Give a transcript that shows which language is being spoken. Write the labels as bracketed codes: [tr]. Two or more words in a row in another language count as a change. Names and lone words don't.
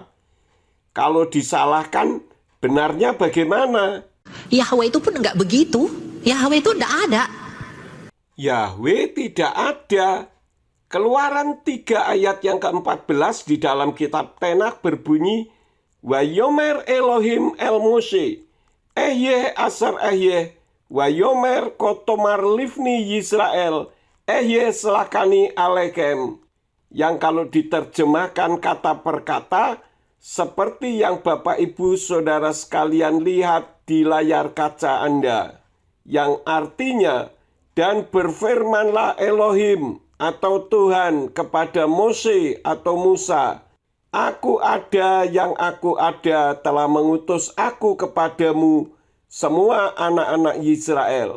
[id] Kalau disalahkan, benarnya bagaimana? Yahweh itu pun nggak begitu. Yahweh itu nggak ada. Yahweh tidak ada. Keluaran 3 ayat yang ke-14 di dalam kitab Tenak berbunyi, [he] ויאמר אלהים אל משה, אהיה אשר אהיה, ויאמר כה תאמר לבני ישראל, אהיה שלחני אליכם. [id] Yang kalau diterjemahkan kata per kata, seperti yang Bapak Ibu Saudara sekalian lihat di layar kaca Anda, yang artinya, dan berfirmanlah Elohim atau Tuhan kepada Mose atau Musa, Aku ada yang aku ada telah mengutus aku kepadamu semua anak-anak Israel.